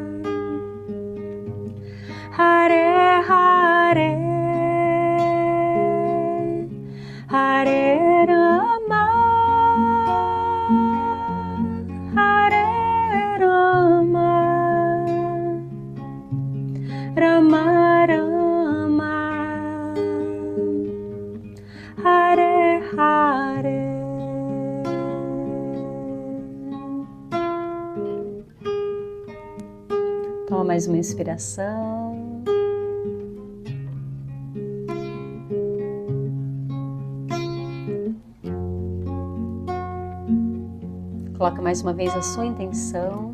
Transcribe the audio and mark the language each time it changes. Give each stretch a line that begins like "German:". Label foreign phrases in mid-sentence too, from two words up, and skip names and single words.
Sanskrit: हरे हरे, हरे राम, हरे राम, राम राम, हरे हरे.
Portuguese: Toma mais uma inspiração. Coloca mais uma vez a sua intenção.